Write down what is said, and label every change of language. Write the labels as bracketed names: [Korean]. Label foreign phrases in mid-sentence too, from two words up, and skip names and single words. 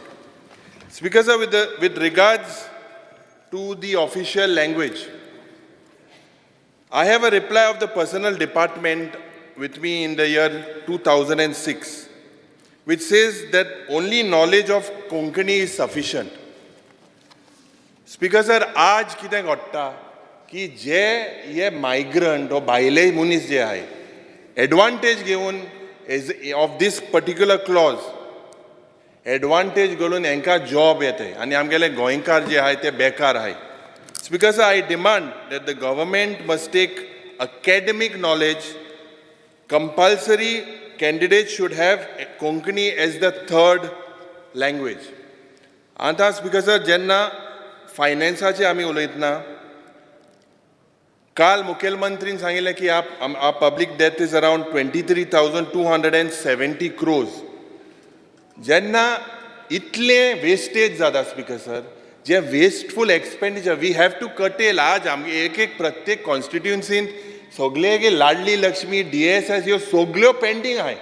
[English] Speaker Sir, with regards to the official language, I have a reply of the Personnel Department with me in the year 2006, which says that only knowledge of Konkani is sufficient. Speaker Sir, [Konkani] आज कितें घडटा की जे हे मायग्रंट वा भायले मनीस जे आहे एडवांटेज घेवन [English] of this particular clause [Konkani] एडवांटेज घेवन हांकां जॉब येताय आनी आमगेले गोंयकार जे आहाय ते बेकार आहाय. [English] Speaker Sir, I demand that the government must take academic knowledge. Compulsory candidates should have Konkani as the third language. [Konkani] आता Speaker Sir, जेन्ना फायनान्साचे आमी उलयतना काल मुखेलमंत्रीन सांगिल्लें की [English] our public debt is around 23,270 crores. [Konkani] जेन्ना इतले वेस्टेज जाता Speaker Sir, जे [English] wasteful expenditure we have to [Konkani] कटेल. आज आमगे एक प्रत्येक कॉन्स्टिट्युएन्सीन सगळे लाडली लक्ष्मी DSS ह्यो सगळ्यो पेंडींग आहाय.